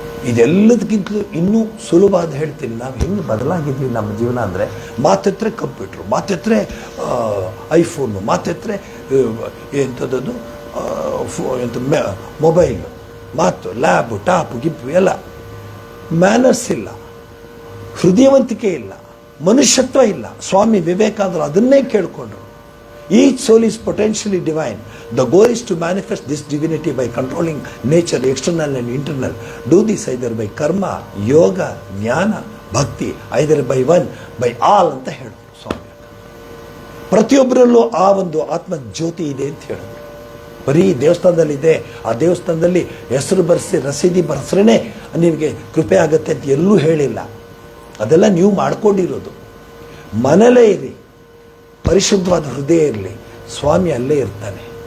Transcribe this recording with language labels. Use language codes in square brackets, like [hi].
[kn] ಇದೆಲ್ಲದಕ್ಕಿಂತಲೂ ಇನ್ನೂ ಸುಲಭ ಅಂತ ಹೇಳ್ತೀನಿ. ನಾವು ಹೆಂಗೆ ಬದಲಾಗಿದ್ವಿ ನಮ್ಮ ಜೀವನ ಅಂದರೆ, ಮಾತೆತ್ತರೆ ಕಂಪ್ಯೂಟ್ರು, ಮಾತೆತ್ತರೆ ಐಫೋನು, ಮಾತೆತ್ತರೆ ಎಂಥದ್ದು ಎಂಥ ಮೊಬೈಲು, ಮಾತು, ಲ್ಯಾಬು, ಟಾಪು, ಗಿಪ್ಪು ಎಲ್ಲ. ಮ್ಯಾನರ್ಸ್ ಇಲ್ಲ, ಹೃದಯವಂತಿಕೆ ಇಲ್ಲ, ಮನುಷ್ಯತ್ವ ಇಲ್ಲ. ಸ್ವಾಮಿ ವಿವೇಕಾನಂದರು ಅದನ್ನೇ ಕೇಳಿಕೊಂಡ್ರು. [en] Each soul is potentially divine. The goal is to manifest this divinity by controlling nature, external and internal. Do this either by karma, yoga, jnana, bhakti, either by one, by all [kn] ಅಂತ ಹೇಳಿದ್ರು ಸ್ವಾಮಿ. ಪ್ರತಿಯೊಬ್ಬರಲ್ಲೂ ಆ ಒಂದು ಆತ್ಮ ಜ್ಯೋತಿ ಇದೆ ಅಂತ ಹೇಳಿದ್ರು. ಬರೀ ದೇವಸ್ಥಾನದಲ್ಲಿದೆ, ಆ ದೇವಸ್ಥಾನದಲ್ಲಿ ಹೆಸರು ಬರೆಸಿ ರಸೀದಿ ಬರೆಸ್ರೇ ನಿನಗೆ ಕೃಪೆ ಆಗುತ್ತೆ ಅಂತ ಎಲ್ಲೂ ಹೇಳಿಲ್ಲ. ಅದೆಲ್ಲ ನೀವು ಮಾಡ್ಕೊಂಡಿರೋದು. ಮನೇಲೇ ಇರಿ, ಪರಿಶುದ್ಧವಾದ ಹೃದಯ ಇರಲಿ, ಸ್ವಾಮಿ ಅಲ್ಲೇ ಇರ್ತಾನೆ.